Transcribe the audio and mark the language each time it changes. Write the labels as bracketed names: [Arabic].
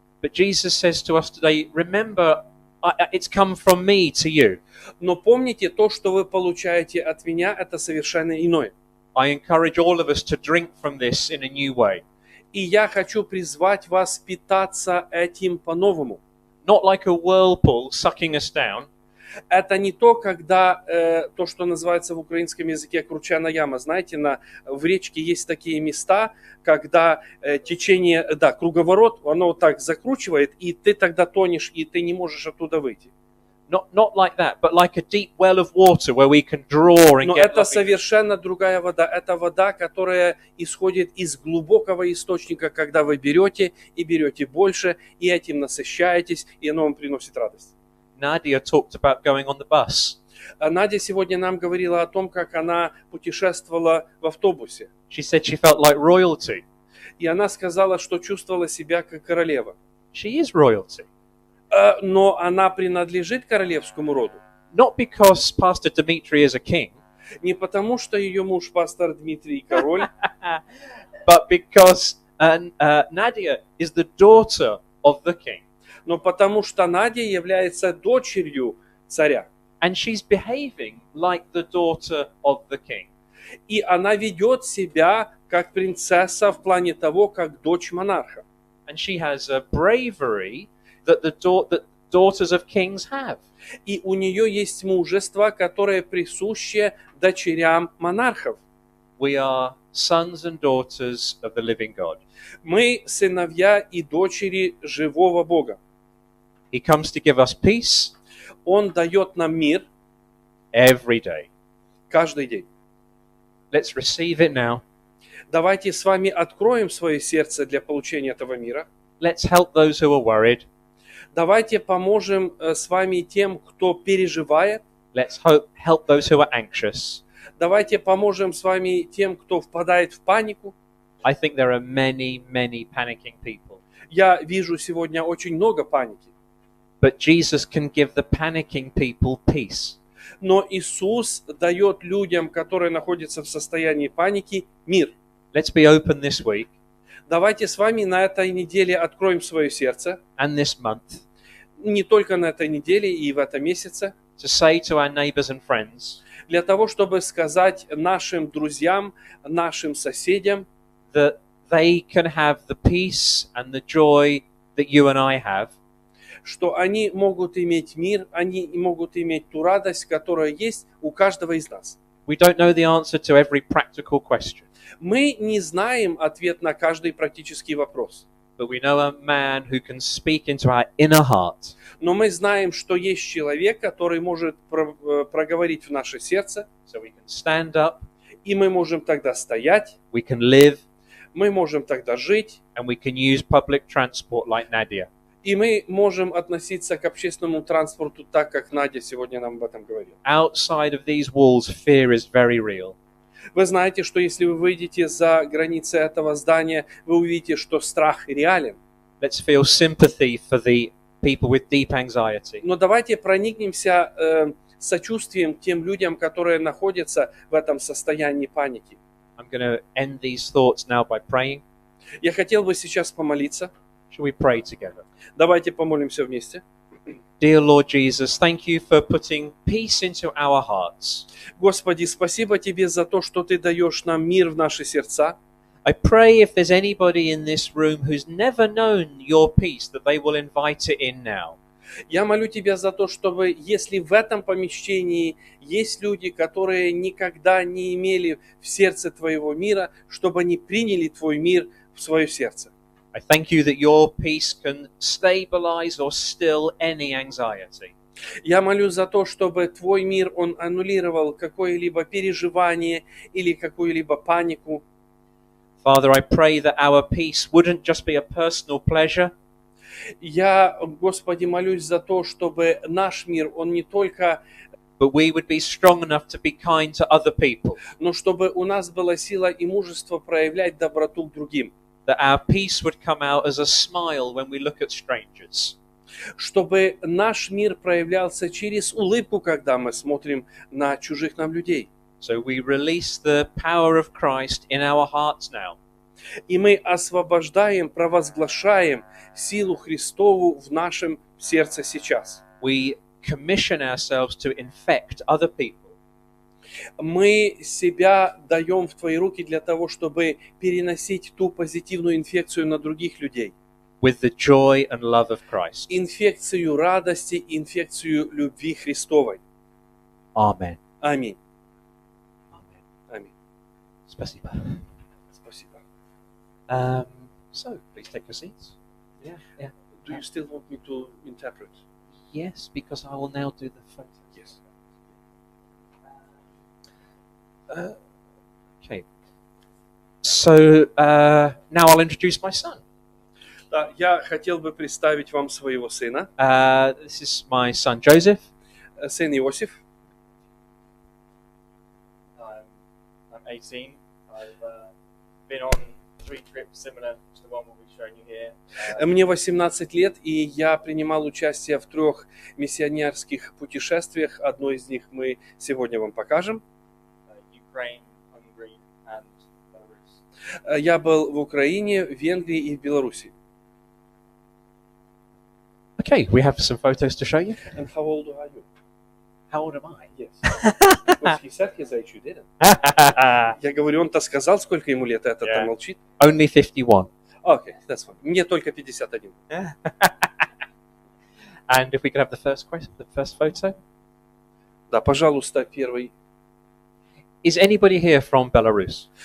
[English] But Jesus says to us today, remember, it's come from me to you. [Russian] Но помните, то, что вы получаете от меня, это совершенно иное. [English] I encourage all of us to drink from this in a new way. [Russian] И я хочу призвать вас питаться этим по-новому. [English] Not like a whirlpool sucking us down, [Russian] Это не то, когда то, что называется в украинском языке кручана яма. Знаете, в речке есть такие места, когда течение, круговорот, оно вот так закручивает, и ты тогда тонешь, и ты не можешь оттуда выйти. [English] not like that, but like a deep well of water where we can draw and [Russian] Но [English] get [Russian] это [English] loving. [Russian] совершенно другая вода. Это вода, которая исходит из глубокого источника, когда вы берете и берете больше, и этим насыщаетесь, и оно вам приносит радость. [English] Nadia talked about going on the bus. [Russian] А Надя сегодня нам говорила о том, как она путешествовала в автобусе. [English] She said she felt like royalty. [Russian] И она сказала, что чувствовала себя как королева. [English] She is royalty. [Russian] Но она принадлежит королевскому роду. [English] Not because Pastor Dimitri is a king, [Russian] Не потому, что ее муж пастор Дмитрий король, [English] but because Nadia is the daughter of the king. [Russian] но потому что Надя является дочерью царя. [English] And she's behaving like the daughter of the king. [Russian] И она ведет себя как принцесса в плане того, как дочь монарха. [English] And she has a bravery that that daughters of kings have. [Russian] И у нее есть мужество, которое присуще дочерям монархов. [English] We are sons and daughters of the living God. [Russian] Мы сыновья и дочери живого Бога. [English] He comes to give us peace [Russian] Он дает нам мир [English] every day. [Russian] каждый день. [English] Let's receive it now. [Russian] Давайте с вами откроем свое сердце для получения этого мира. [English] Let's help those who are worried. [Russian] Давайте поможем с вами тем, кто переживает. [English] Let's help those who are anxious. [Russian] Давайте поможем с вами тем, кто впадает в панику. [English] I think there are many, many panicking people. [Russian] Я вижу сегодня очень много паники. [English] But Jesus can give the panicking people peace. [Russian] Но Иисус дает людям, которые находятся в состоянии паники, мир. [English] Let's be open this week [Russian] Давайте с вами на этой неделе откроем свое сердце. [English] and this month [Russian] Не только на этой неделе и в этом месяце. [English] to say to our neighbors and friends [Russian] Для того, чтобы сказать нашим друзьям, нашим соседям, [English] that they can have the peace and the joy that you and I have, [Russian] что они могут иметь мир, они могут иметь ту радость, которая есть у каждого из нас. [English] We don't know the answer to every practical question, [Russian] Мы не знаем ответ на каждый практический вопрос. [English] but we know a man who can speak into our inner heart [Russian] Но мы знаем, что есть человек, который может проговорить в наше сердце, [English] so we can stand up, [Russian] и мы можем тогда стоять, [English] we can live, [Russian] мы можем тогда жить, [English] and we can use public transport like Nadia. [Russian] и мы можем относиться к общественному транспорту так, как Надя сегодня нам об этом говорила. [English] Outside of these walls, fear is very real. [Russian] Вы знаете, что если вы выйдете за границы этого здания, вы увидите, что страх реален. [English] Let's feel sympathy for the people with deep anxiety. [Russian] Но давайте проникнемся сочувствием к тем людям, которые находятся в этом состоянии паники. [English] I'm going to end these thoughts now by praying. [Russian] Я хотел бы сейчас помолиться. [English] Shall we pray together? [Russian] Давайте помолимся вместе. [English] Dear Lord Jesus, thank you for putting peace into our hearts. [Russian] Господи, спасибо Тебе за то, что Ты даешь нам мир в наши сердца. [English] I pray if there's anybody in this room who's never known your peace, that they will invite it in now. [Russian] Я молю Тебя за то, чтобы, если в этом помещении есть люди, которые никогда не имели в сердце Твоего мира, чтобы они приняли Твой мир в свое сердце. [English] I thank you that your peace can stabilize or still any anxiety. [Russian] Я молюсь за то, чтобы Твой мир, он аннулировал какое-либо переживание или какую-либо панику. [English] Father, I pray that our peace wouldn't just be a personal pleasure, [Russian] Я, Господи, молюсь за то, чтобы наш мир, он не только, [English] but we would be strong enough to be kind to other people, [Russian] но чтобы у нас была сила и мужество проявлять доброту к другим. [English] that our peace would come out as a smile when we look at strangers, [Russian] Чтобы наш мир проявлялся через улыбку, когда мы смотрим на чужих нам людей. [English] So we release the power of Christ in our hearts now. [Russian] И мы освобождаем, провозглашаем силу Христову в нашем сердце сейчас. [English] We commission ourselves to infect other people. [Russian] Мы себя даем в Твои руки для того, чтобы переносить ту позитивную инфекцию на других людей. [English] With the joy and love of Christ. [Russian] Инфекцию радости, инфекцию любви Христовой. [English] Amen. [Russian] Аминь. [English] Amen. [Russian] Аминь. Спасибо. Спасибо. [English] So, please take your seats. Yeah. Do you still want me to interpret? Yes, because I will now do the photo. Yes. Okay. So, now I'll introduce my son. [Russian] Да, я хотел бы представить вам своего сына, [English] This is my son Joseph. [Russian] сын Иосиф. [English] I'm 18. I've been on 3 trips similar to the one we'll be showing you here. [Russian] Мне 18 лет, и я принимал участие в 3 миссионерских путешествиях. Одно из них мы сегодня вам покажем. [English] Ukraine, Hungary, and Belarus. [Russian] Я был в Украине, в Венгрии и в Беларуси. [English] Okay, we have some photos to show you. And how old are you? How old am I? Yes. Because he said his age, you didn't. [Russian] Я говорю, он-то сказал, сколько ему лет, а этот-то [English] Yeah. [Russian] молчит. [English] Only 51. Окей, that's fine. [Russian] Мне только 51. [English] And if we could have the first photo. [Russian] Да, пожалуйста, первый. [English] Is anybody here from Belarus?